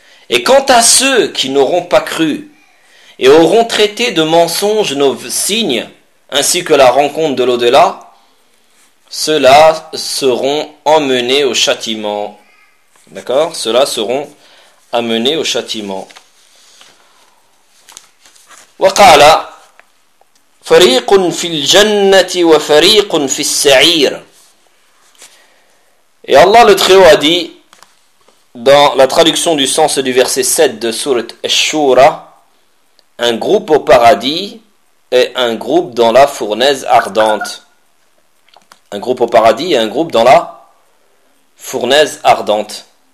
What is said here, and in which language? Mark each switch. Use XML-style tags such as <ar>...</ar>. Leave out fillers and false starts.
<fr>Et quant à ceux qui n'auront pas cru et auront traité de mensonges nos signes ainsi que la rencontre de l'au-delà, ceux-là seront emmenés au châtiment. D'accord? Ceux-là seront amenés au châtiment.</fr> <ar>وقال فريق في الجنة وفريق في السعير.</ar> <fr>Et Allah le Très-Haut a dit dans la traduction du sens du verset 7 de Surat Ash-Shura, un groupe au paradis et un groupe dans la fournaise ardente. Un groupe au paradis et un groupe dans la fournaise ardente.</fr>